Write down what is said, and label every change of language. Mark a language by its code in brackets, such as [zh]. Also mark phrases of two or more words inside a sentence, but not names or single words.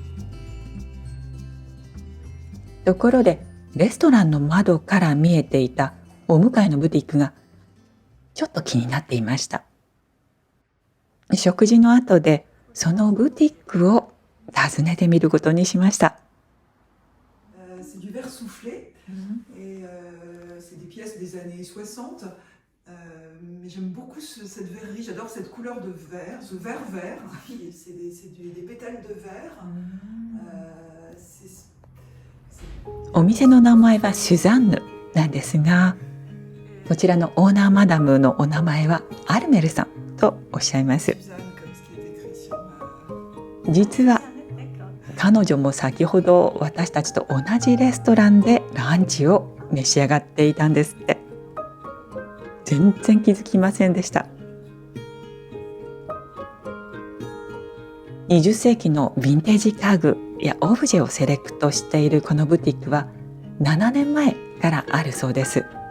[ja] ところでレストランの窓から見えていたお向かいのブティックがちょっと気になっていました。食事の後でそのブティックを訪ねてみることにしました。 [fr] C'est du verre soufflé et c'est des pièces des années 60. Mais j'aime beaucoup cette verrerie, j'adore cette couleur de verre, ce vert vert, c'est des pétales de verre. C'est [ja] お店の名前はシュザンヌなんですが、こちらのオーナーマダムのお名前はアルメルさんとおっしゃいます。 [fr] Suzanne, comme ce qui est écrit sur ma... [ja] 実は彼女も先ほど私たちと同じレストランでランチを召し上がっていたんですって。全然気づきませんでした。20世紀のヴィンテージ家具やオブジェをセレクトしているこのブティックは7年前からあるそうです。